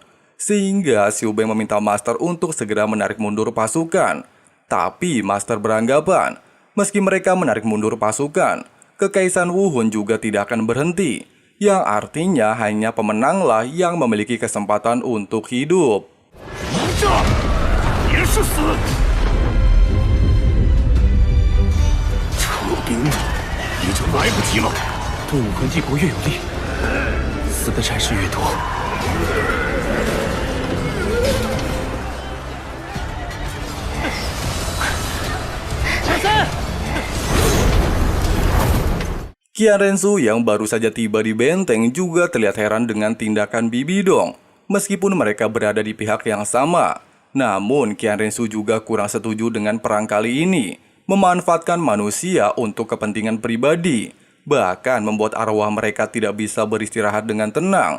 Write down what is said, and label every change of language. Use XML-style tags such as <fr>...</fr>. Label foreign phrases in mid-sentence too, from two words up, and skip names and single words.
<id>Sehingga Xiu Beng meminta Master untuk segera menarik mundur pasukan. Tapi Master beranggapan, meski mereka menarik mundur pasukan, Kekaisaran Wuhun juga tidak akan berhenti. Yang artinya hanya pemenanglah yang memiliki kesempatan untuk hidup.</id> <zh>也是死！撤兵已经来不及了。对武魂帝国越有利，死的战士越多。</zh> <id>Qian Rensu yang baru saja tiba di benteng juga terlihat heran dengan tindakan Bibidong. Meskipun mereka berada di pihak yang sama, namun Qian Rensu juga kurang setuju dengan perang kali ini. Memanfaatkan manusia untuk kepentingan pribadi, bahkan membuat arwah mereka tidak bisa beristirahat dengan tenang.</id>